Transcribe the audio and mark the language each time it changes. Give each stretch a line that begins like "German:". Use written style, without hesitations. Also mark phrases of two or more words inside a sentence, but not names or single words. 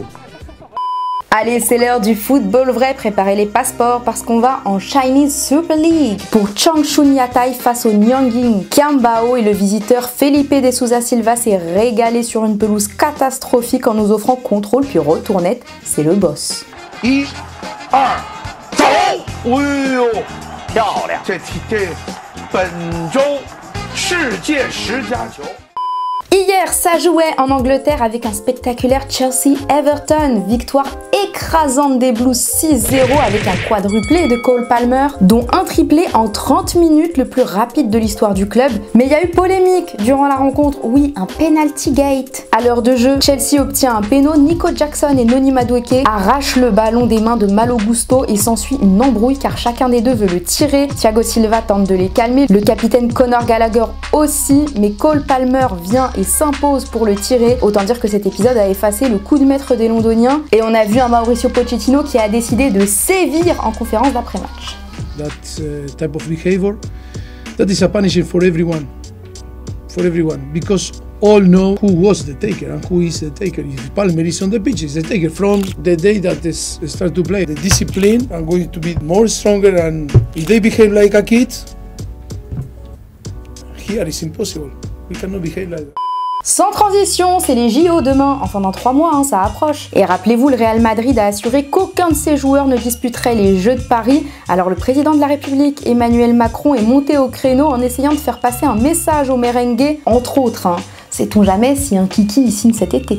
French: Allez, c'est l'heure du football vrai, préparez les passeports parce qu'on va en Chinese Super League pour Changchun Yatai face au Nyangin Qianbao et le visiteur Felipe de Souza Silva s'est régalé sur une pelouse catastrophique en nous offrant contrôle puis retournette, c'est le boss.
Chinese: 1、2、走！哎呦，漂亮！这本周世界10佳球。
French: Hier, ça jouait en Angleterre avec un spectaculaire Chelsea-Everton. Victoire écrasante des Blues 6-0 avec un quadruplé de Cole Palmer, dont un triplé en 30 minutes, le plus rapide de l'histoire du club. Mais il y a eu polémique durant la rencontre. Oui, un
English: penalty gate.
French: À l'heure de jeu, Chelsea obtient un péno. Nico Jackson et Noni Madueke arrachent le ballon des mains de Malo Gusto et s'ensuit une embrouille car chacun des deux veut le tirer. Thiago Silva tente de les calmer. Le capitaine Conor Gallagher aussi, mais Cole Palmer vient et s'impose pour le tirer. Autant dire que cet épisode a effacé le coup de maître des Londoniens et on a vu un Mauricio Pochettino qui a décidé de sévir en conférence d'après-match.
English: That type of behavior, that is a punishment for everyone, because all know who was the taker and who is the taker. If Palmer is on the pitch, is the taker. From the day that they start to play, the discipline are going to be more stronger, and if they behave like a kid, here is impossible. We cannot behave like that.
French: Sans transition, c'est les JO demain, enfin dans 3 mois, hein, ça approche. Et rappelez-vous, le Real Madrid a assuré qu'aucun de ses joueurs ne disputerait les Jeux de Paris. Alors le président de la République, Emmanuel Macron, est monté au créneau en essayant de faire passer un message aux merengues, entre autres. Hein. Sait-on jamais si un kiki y signe cet été?